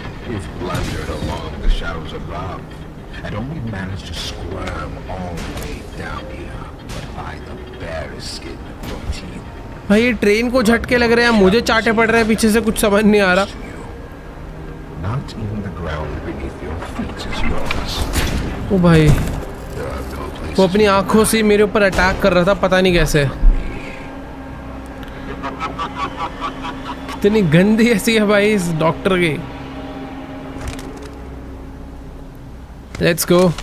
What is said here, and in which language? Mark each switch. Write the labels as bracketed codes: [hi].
[en] You've blundered along the shadows above and only managed to squirm all the way down here, but by the barest skin of your teeth. [hi] भाई ये train को झटके लग रहे हैं. मुझे चाटे पड़ रहे हैं पीछे से. कुछ समझ नहीं आ रहा. [en] Not even the ground beneath your feet is yours. [hi] ओ भाई [en] There are no places. [hi] वो अपनी आंखों से मेरे ऊपर अटैक कर रहा था. पता नहीं कैसे. कितनी गंदी ऐसी है भाई इस डॉक्टर की. [en] Let's go.